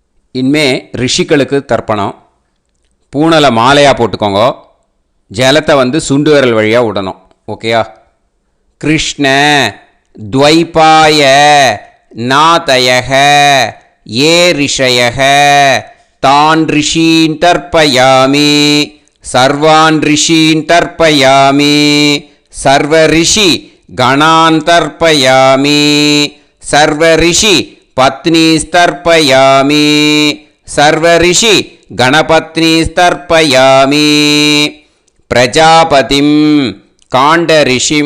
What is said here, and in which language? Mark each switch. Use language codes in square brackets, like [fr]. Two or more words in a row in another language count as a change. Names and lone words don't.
[ta] இனிமே ரிஷிகளுக்கு தர்ப்பணம். பூனலை மாலையாக போட்டுக்கோங்க. ஜலத்தை சுண்டு விரல் வழியாக விடணும். ஓகேயா? [sa] कृष्ण द्वैपाय नादयः ये ऋषयः तान् ऋषीन् तर्पयामि सर्वान् ऋषीन् तर्पयामि सर्वऋषि गणान् तर्पयामि सर्वऋषि पत्नीस्तर्पयामि सर्वऋषि गणपत्नीस्तर्पयामि प्रजापतिं काण्डऋषिं